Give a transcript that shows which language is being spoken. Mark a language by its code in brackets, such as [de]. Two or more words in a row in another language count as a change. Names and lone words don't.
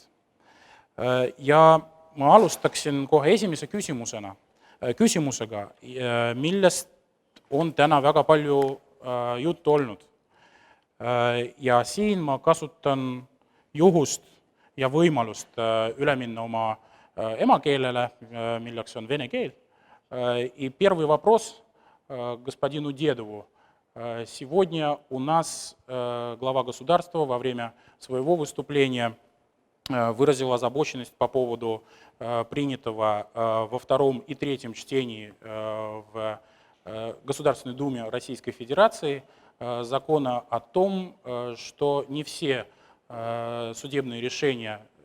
[et] Ja ma alustaksin kohe esimese küsimusega, millest on täna väga palju juttu olnud. Ja siin ma kasutan juhust ja võimalust üle minna oma emakeelele, milleks on vene keel. [ru] И первый вопрос господину Дедову. Сегодня у нас глава государства во время своего выступления выразил озабоченность по поводу принятого во втором и третьем чтении в Государственной Думе Российской Федерации закона о том, что не все судебные решения